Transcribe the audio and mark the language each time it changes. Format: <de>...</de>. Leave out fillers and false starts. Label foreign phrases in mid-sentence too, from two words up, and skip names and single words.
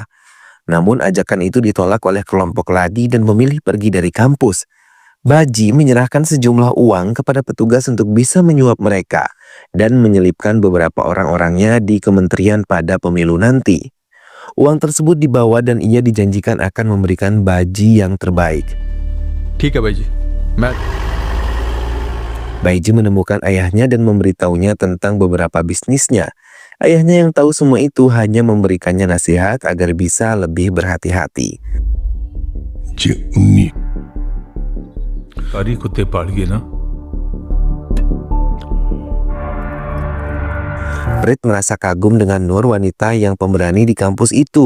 <id>Namun ajakan itu ditolak oleh kelompok Ladi dan memilih pergi dari kampus. Baji menyerahkan sejumlah uang kepada petugas untuk bisa menyuap mereka dan menyelipkan beberapa orang-orangnya di kementerian pada pemilu nanti. Uang tersebut dibawa dan ia dijanjikan akan memberikan Baji yang terbaik.</id> <hi>ठीक है भाई जी मैं</hi> <id>Baiji menemukan ayahnya dan memberitahunya tentang beberapa bisnisnya. Ayahnya yang tahu semua itu hanya memberikannya nasihat agar bisa lebih berhati-hati. Prit merasa kagum dengan Nur, wanita yang pemberani di kampus itu.</id>